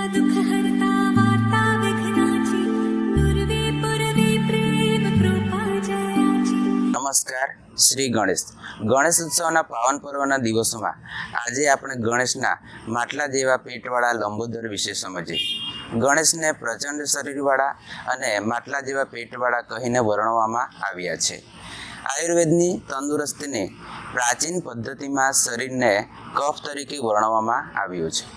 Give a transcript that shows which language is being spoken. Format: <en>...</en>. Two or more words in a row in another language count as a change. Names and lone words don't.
<mr>दुख हरता वार्ता विघ्नाची दुर्वे पुरवे प्रेम कृपा जयाची।</mr> <gu>નમસ્કાર, શ્રી ગણેશ ઉત્સવના પાવન પર્વના દિવસોમાં આજે આપણે ગણેશના માટલા જેવા પેટવાળા લંબોદર વિશે સમજીએ। ગણેશને પ્રચંડ શરીરવાળા અને માટલા જેવા પેટવાળા કહીને વર્ણવવામાં આવ્યા છે। આયુર્વેદની તંદુરસ્તીની પ્રાચીન પદ્ધતિમાં શરીરને કફ તરીકે વર્ણવવામાં આવ્યું છે।</gu>